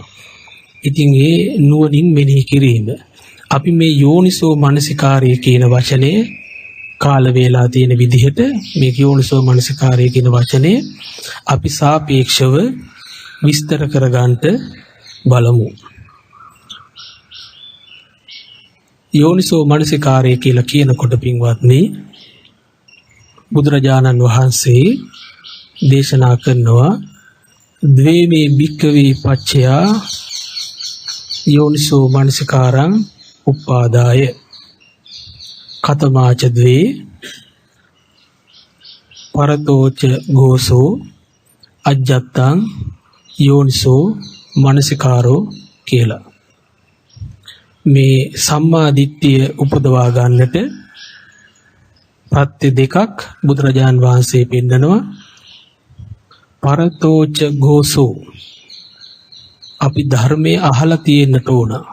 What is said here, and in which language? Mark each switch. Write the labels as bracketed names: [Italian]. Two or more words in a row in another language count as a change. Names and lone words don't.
[Sinhala] ඉතින් ඒ නුවණින් මෙනෙහි කිරීම අපි මේ යෝනිසෝ මනසිකාරය කියන වචනේ කාල වේලා තියෙන විදිහට මේ යෝනිසෝ මනසිකාරය කියන වචනේ අපි සාපේක්ෂව විස්තර කරගන්නට බලමු. යෝනිසෝ මනසිකාරය කියලා කියනකොට පින්වත්නි බුදුරජාණන් වහන්සේ දේශනා කරනවා [Pali] ද්වේමේ භික්ඛවේ පච්චයා යෝනිසෝ මනසිකාරං උපාදාය කතමාච ද්වේ පරතෝච ගෝසෝ අජ්ජත්තං යෝනිසෝ මනසිකාරෝ කියලා. [Sinhala] මේ සම්මා දිට්ඨිය උපදවා ගන්නට ප්‍රත්‍ය දෙකක් බුදුරජාන් වහන්සේ පෙන්නනවා. [Pali] පරතෝච ගෝසෝ [Sinhala] අපි ධර්මයේ අහලා තියෙන්නට ඕන.